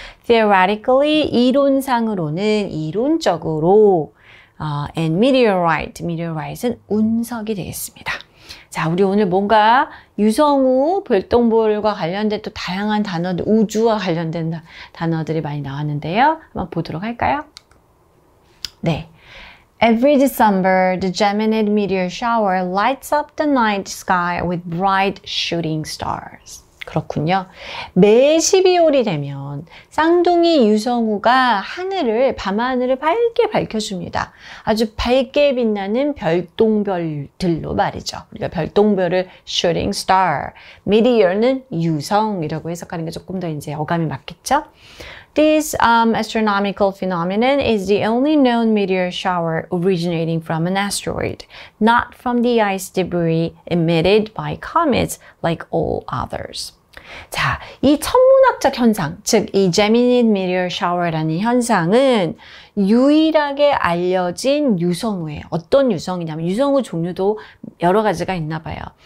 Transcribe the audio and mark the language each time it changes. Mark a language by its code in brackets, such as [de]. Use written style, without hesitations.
[ko] theoretically, 이론상으로는, 이론적으로, and meteorite은 운석이 되겠습니다. 자, 우리 오늘 뭔가 유성우, 별똥별과 관련된 또 다양한 단어들, 우주와 관련된 단어들이 많이 나왔는데요. 한번 보도록 할까요? 네. [en] Every December, the Geminid meteor shower lights up the night sky with bright shooting stars. [ko] 그렇군요. 매 12월이 되면 쌍둥이 유성우가 하늘을, 밤하늘을 밝게 밝혀줍니다. 아주 밝게 빛나는 별똥별들로 말이죠. 우리가 별똥별을 shooting star, meteor는 유성이라고 해석하는 게 조금 더 이제 어감이 맞겠죠? [en] This astronomical phenomenon is the only known meteor shower originating from an asteroid, not from the ice debris emitted by comets like all others. [ko] 자, 이 천문학적 현상, 즉 이 Geminid meteor shower라는 현상은 유일하게 알려진 유성우예요. 어떤 유성이냐면 유성우 종류도 여러 가지가 있나 봐요.